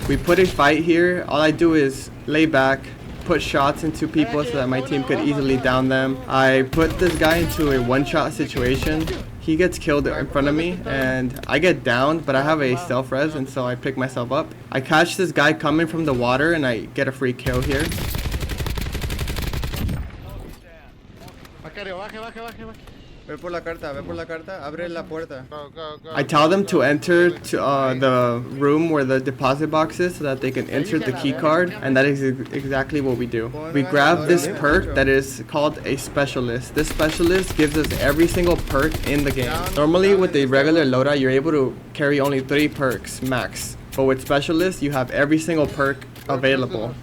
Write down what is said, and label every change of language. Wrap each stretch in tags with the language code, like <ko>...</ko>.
<en>We put a fight here. All I do is lay back, put shots into people so that my team could easily down them. I put this guy into a one-shot situation. He gets killed in front of me, and I get downed, but I have a self-res, and so I pick myself up. I catch this guy coming from the water, and I get a free kill here.</en> <es>Macario, baje. Ve por la carta, abre la puerta.</es> <en>Go. I tell them to enter to the room where the deposit box is so that they can insert the key card, and that is exactly what we do. We grab this perk that is called a specialist. This specialist gives us every single perk in the game. Normally with a regular loadout you're able to carry only 3 perks max, but with specialist you have every single perk available.</en>